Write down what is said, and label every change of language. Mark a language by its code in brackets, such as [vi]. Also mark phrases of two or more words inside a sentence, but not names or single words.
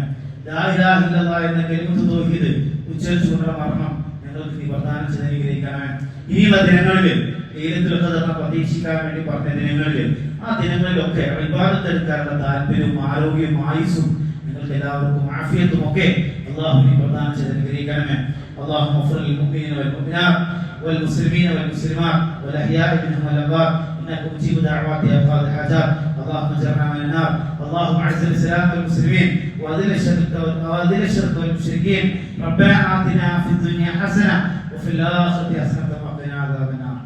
[ar] لا إله إلا الله [ml] എന്ന [ar] كلمة التوحيد [ml] ഉച്ചരിച്ചുകൊണ്ടുള്ള മരണം ഞങ്ങൾക്ക് നീ പ്രദാനം ചെയ്ത് അനുഗ്രഹിക്കണമേ. ഇനിയുള്ള ദിനങ്ങളിൽ [ar] ليلة القدر [ml] പ്രതീക്ഷിക്കാൻ വേണ്ടി പറഞ്ഞ ദിനങ്ങളിൽ ആ ദിനങ്ങളിലൊക്കെ ഇബാദത്ത് എടുക്കാനുള്ള താല്പര്യവും ആരോഗ്യവും ആയുസ്സും നിങ്ങൾക്ക് എല്ലാവർക്കും ആഫിയത്തും ഒക്കെ അല്ലാഹു നീ പ്രദാനം ചെയ്ത് അനുഗ്രഹിക്കണമേ. [ar] اللهم اغفر للمؤمنين والمؤمنات والمسلمين والمسلمات والاحياء منهم والاموات انك مجيب دعوات يا قاضي الحاجات. اللهم اجرنا من النار. اللهم اعز الاسلام والمسلمين واذل الشرك والمشركين. ربنا آتنا في الدنيا حسنه وفي الاخره حسنه وقنا عذاب النار.